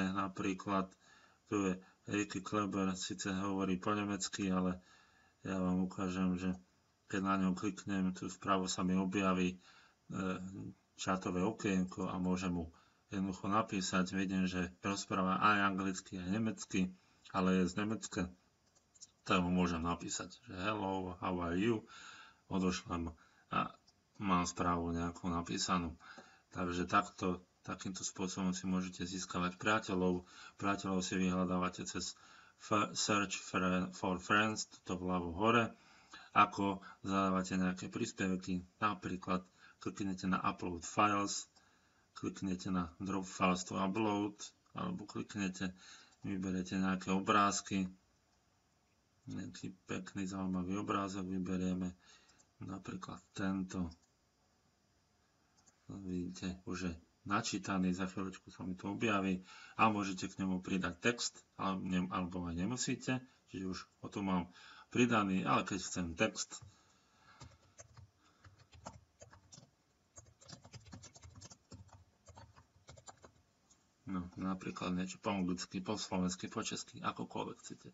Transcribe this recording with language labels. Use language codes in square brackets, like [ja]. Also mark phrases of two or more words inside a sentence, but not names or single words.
[sk] Napríklad tu je Ricky Kleber, síce hovorí po nemecky, ale ja vám ukážem, že keď na ňom kliknem, tu vpravo sa mi objaví čatové okienko a môžem mu jednoducho napísať. Vidím, že rozpráva aj anglicky, aj nemecky, ale je z Nemecka. Tak mu môžem napísať, že [en] hello, how are you? [sk] Odošlem a mám správu nejakú napísanú. Takže takýmto spôsobom si môžete získavať priateľov. Priateľov si vyhľadávate cez [en] search for friends, [sk] toto vľavo hore. Ako zadávate nejaké príspevky, napríklad kliknete na [en] upload files, [sk] kliknete na [en] drop files to upload, [sk] alebo kliknete, vyberiete nejaké obrázky, nejaký pekný, zaujímavý obrázok vyberieme, napríklad tento. Vidíte, už je načítaný, za chvíľočku sa mi to objaví a môžete k nemu pridať text, alebo aj nemusíte, čiže už o tom mám pridaný, ale keď chcem text, no, napríklad niečo po anglicky, po slovensky, po česky, akokoľvek chcete.